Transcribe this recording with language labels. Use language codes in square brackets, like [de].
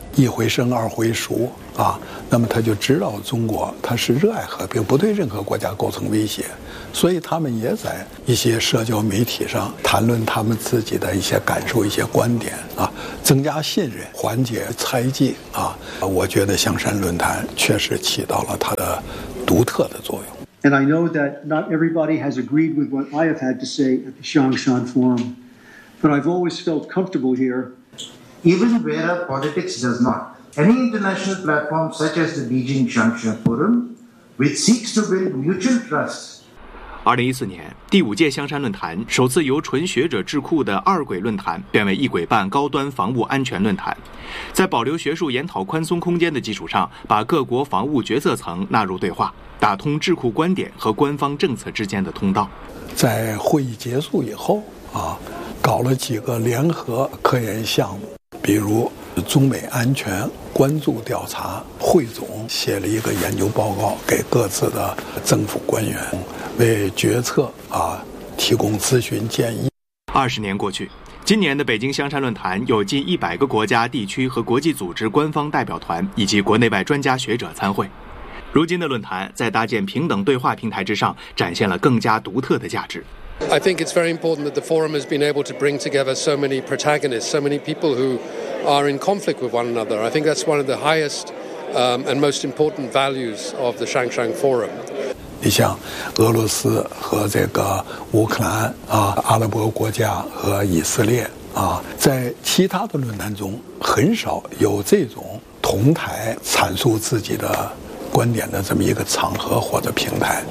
[zh] 一回生二回熟啊，那么他就知道中国他是热爱和平，不对任何国家构成威胁，所以他们也在一些社交媒体上谈论他们自己的一些感受、一些观点啊，增加信任，缓解猜忌啊。我觉得香山论坛确实起到了它的独特的作用。 [en] And I know that not everybody has agreed with what I have had to say at the Shangshan Forum, but I've always felt comfortable here. Even where politics does not, any international platform such as the Beijing Shangshan Forum, which seeks to build mutual trust, [zh] 2014年第五届香山论坛首次由纯学者智库的二轨论坛变为一轨半高端防务安全论坛，在保留学术研讨宽松空间的基础上，把各国防务决策层纳入对话，打通智库观点和官方政策之间的通道。在会议结束以后啊，搞了几个联合科研项目，比如中美安全关注调查，汇总写了一个研究报告给各自的政府官员，为决策啊提供咨询建议。 20年过去，今年的北京香山论坛有近100个国家、地区和国际组织官方代表团以及国内外专家学者参会。如今的论坛在搭建平等对话平台之上，展现了更加独特的价值。 [en] I think it's very important that the forum has been able to bring together so many protagonists, so many people who are in conflict with one another. I think that's one of the highest and most important values of the Shangshan Forum. [zh] 你像俄罗斯和这个乌克兰啊，阿拉伯国家和以色列啊，在其他的论坛中很少有这种同台阐述自己的观点的这么一个场合或者平台。